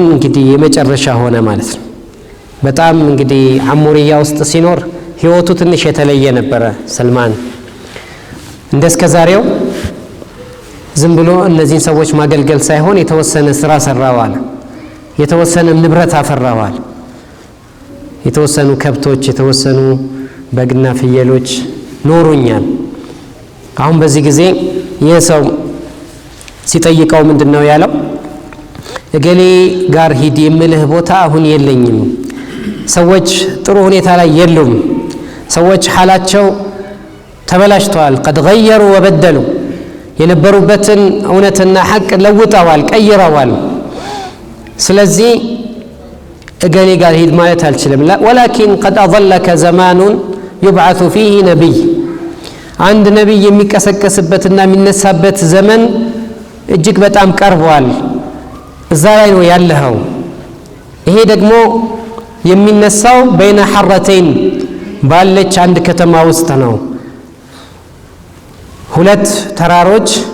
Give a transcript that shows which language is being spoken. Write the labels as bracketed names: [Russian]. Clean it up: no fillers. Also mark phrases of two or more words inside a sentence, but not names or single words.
[Amharic] እንግዲህ የመጨረሻ ሆነ ማለት ነው። በጣም እንግዲህ አሙሪያ ውስጥ ሲኖር ህይወቱ ትንሽ የተለየ ነበረ። ሰልማን እንደስከዛሬው ዝም ብሎ እነዚህን ሰዎች ማገልገል ሳይሆን የተወሰነ ስራ ሰራዋል፣ የተወሰነ ንብረት አፈራዋል፣ የተወሰኑ ከብቶች፣ የተወሰኑ በግና ፍየሎች ኖሩኛል። አሁን በዚህ ጊዜ ይህ ሰው ሲጠይቀው ምንድነው ያለው? እገሌ ጋር ሂድ የምልህ ቦታ አሁን የለኝም፣ ሰዎች ጥሩ ሁኔታ ላይ የሉም፣ ሰዎች ሐላቸው ተበላሽተዋል። [Arabic] قد غيروا وبدلوا [Amharic] የነበሩበትን እውነትና ሐቅ ለውጠዋል፣ ቀይረዋል። ስለዚህ እገሌ ጋር ሂድ ማለት አልችልም። [Arabic] ولكن قد أضلك زمان يبعث فيه نبي [Amharic] አንድ ነብይ የሚቀሰቀስበትና የሚነሳበት ዘመን እጅግ በጣም ቀርቧል፣ እዛ ላይ ነው ያለኸው። ይሄ ደግሞ የሚነሳው [Arabic] بين حرتين [Amharic] ባለች አንድ ከተማ ውስጥ ነው። ሁለት ተራሮች